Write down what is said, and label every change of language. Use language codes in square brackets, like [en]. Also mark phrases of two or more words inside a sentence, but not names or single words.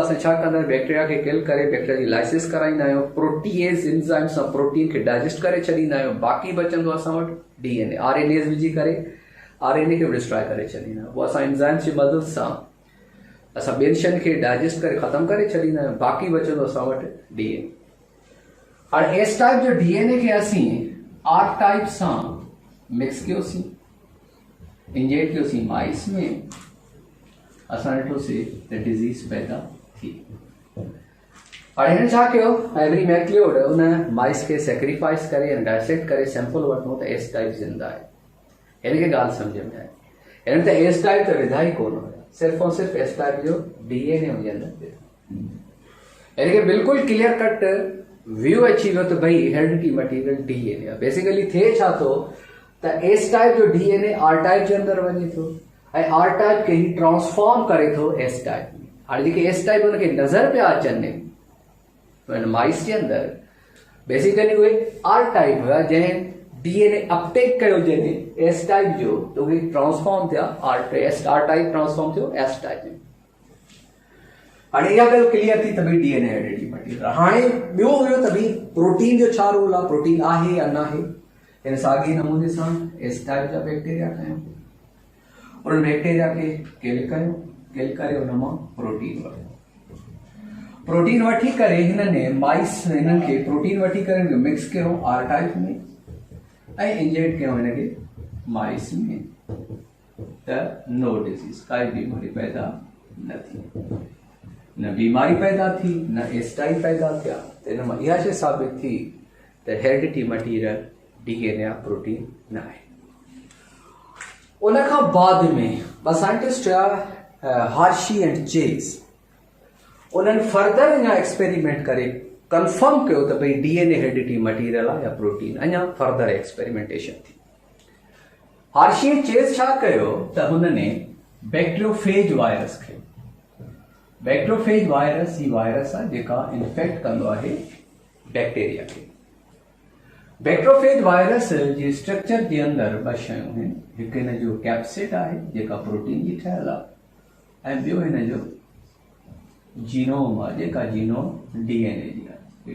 [sd] असां छा कंदा आहियूं, बैक्टीरिया खे किल करे बैक्टीरिया जी लाइसिस कराईंदा आहियूं, [en] protease enzyme [sd] सां प्रोटीन खे डाइजेस्ट करे छॾींदा आहियूं, बाक़ी बचंदो असां वटि [en] DNA, RNase [sd] विझी करे आरएनए खे बि डिस्ट्रॉय करे छॾींदा आहियूं। पोइ असां एंजाइम्स जी मदद सां असां ॿियनि शयुनि खे डाइजेस्ट करे ख़तमु करे छॾींदा आहियूं, बाक़ी बचंदो असां वटि डीएनए। हाणे [en] S type [sd] जो डीएनए खे असीं [en] R type [sd] सां मिक्स कयोसीं, इंजेक्ट कयोसीं माइस में, असां ॾिठोसीं त डिज़ीज़ पैदा थी। हाणे हिन छा कयो, एवरी मैक्लियोड उन माइस खे सेक्रीफाइस करे ऐं डाइसेक्ट करे सैंपल वठो त [en] S type [sd] ज़िंदा आहे। हिनखे ॻाल्हि सम्झ में आई, हिन त [en] S type [sd] त विधा ई कोन हुया, सिर्फ़ु ऐं सिर्फ़ु [en] S type [sd] जो डीएनए हुनजे अंदरि। हिनखे बिल्कुलु [en] clear cut view [sd] अची वियो त भई [en] heredity material DNA [sd] आहे। बेसिकली थिए छा थो त [en] S type [sd] जो डीएनए [en] R type [sd] जे अंदरि वञे थो ऐं [en] R type [sd] खे ई ट्रांसफॉर्म करे थो [en] S type [sd] में। हाणे जेके [en] S type [sd] हुनखे नज़र पिया अचनि माइस जे अंदरि, बेसिकली उहे [en] R type [sd] हुया जंहिं [en] DNA uptake [sd] कयो जंहिं [en] S type [sd] जो, त उहे ट्रांसफॉर्म थिया [en] R type [sd] ट्रांसफॉर्म थियो [en] S type [sd] में। हाणे इहा ॻाल्हि क्लियर थी त भई [en] DNA heredity material. [sd] हाणे ॿियो हुयो त भई प्रोटीन जो छा रोल आहे, प्रोटीन आहे या न आहे। हिन साॻे नमूने सां [en] S type [sd] जा बैक्टीरिया खयो, उन बैक्टीरिया खे किल कयो, किल करे उन मां प्रोटीन वठो, प्रोटीन वठी करे हिननि माइस हिननि खे प्रोटीन वठी करे मिक्स कयो [en] R type [sd] में ऐं इंजेक्ट कयो हिनखे माइस में, त [en] no disease, [sd] काई बीमारी पैदा न थी, न बीमारी पैदा थी न [en] S type [sd] पैदा थिया। त हिन मां इहा शइ साबित थी त [en] heredity material DNA [sd] या प्रोटीन न आहे। उनखां बाद में ॿ साइंटिस्ट हुया हार्शी एंड चेस, उन्हनि फर्दर अञा एक्सपेरिमेंट करे कंफर्म कयो त भई [en] DNA heredity material [sd] आहे या प्रोटीन। अञा [en] further experimentation [sd] थी। हार्शी ऐं चेस छा कयो त हुनने [en] bacteriophage virus [sd] खे, [en] bacteriophage virus [sd] ही वायरस आहे जेका इन्फेक्ट कंदो आहे बैक्टीरिया खे। [en] bacteriophage virus [sd] जे स्ट्रक्चर जे अंदरि ॿ शयूं आहिनि, हिकु हिन जो कैप्सिड आहे जेका प्रोटीन जी ठहियल आहे ऐं ॿियो हिन जो जीनोम आहे जेका जीनोम डीएनए जी आहे।